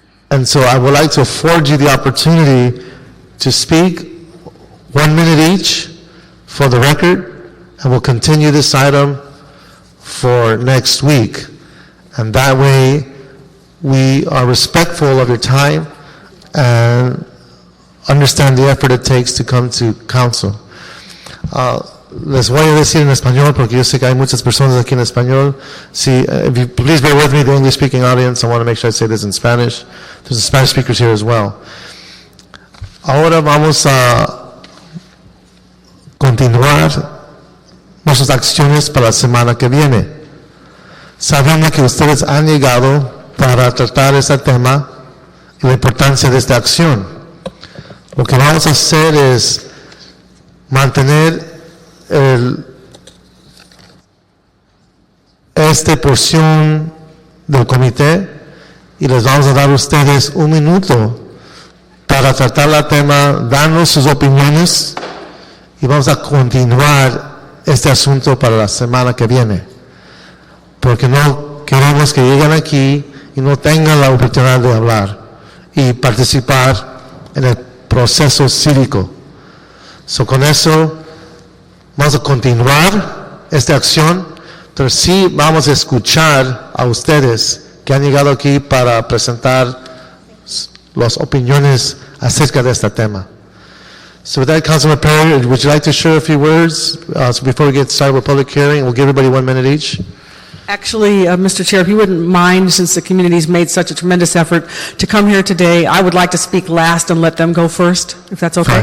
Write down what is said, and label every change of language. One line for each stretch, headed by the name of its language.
English: And so I would like to afford you the opportunity to speak 1 minute each for the record, and we'll continue this item for next week. And that way we are respectful of your time and understand the effort it takes to come to council.
Spanish: Les voy a decir en español porque yo sé que hay muchas personas aquí en español.
English: Si, if you please bear with me, the English-speaking audience, I want to make sure I say this in Spanish. There's Spanish speakers here as well.
Spanish: Ahora vamos a continuar nuestras acciones para la semana que viene. Sabiendo que ustedes han llegado para tratar este tema y la importancia de esta acción. Lo que vamos a hacer es mantener esta porción del comité y les vamos a dar a ustedes un minuto para tratar el tema, darnos sus opiniones y vamos a continuar este asunto para la semana que viene. Porque no queremos que lleguen aquí y no tengan la oportunidad de hablar y participar en el proceso cívico. Con eso vamos a continuar esta acción, pero sí vamos a escuchar a ustedes que han llegado aquí para presentar las opiniones acerca de este tema.
English: So with that, Councilman Perry, would you like to share a few words before we get started with public hearing? We'll give everybody 1 minute each. Actually, Mr. Chair, if you wouldn't mind, since the community's made such a tremendous effort to come here today, I would like to speak last and let them go first, if that's okay.